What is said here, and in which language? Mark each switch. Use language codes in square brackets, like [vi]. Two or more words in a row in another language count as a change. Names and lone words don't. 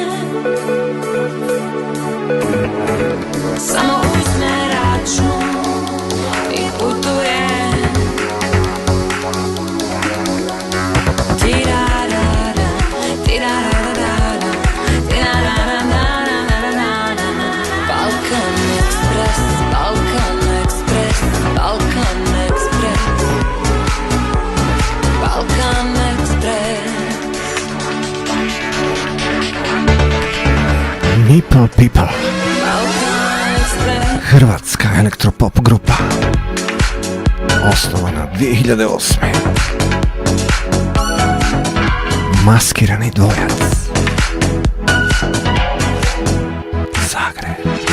[hr] Samo uzme račun i putuje. Tirarara, tirarara, tirarara. Balkan Express, Balkan Express, Balkan Express, Balkan Express. Nipple People, hrvatska elektropop grupa, osnovana 2008. Maskirani dvojac, Zagreb.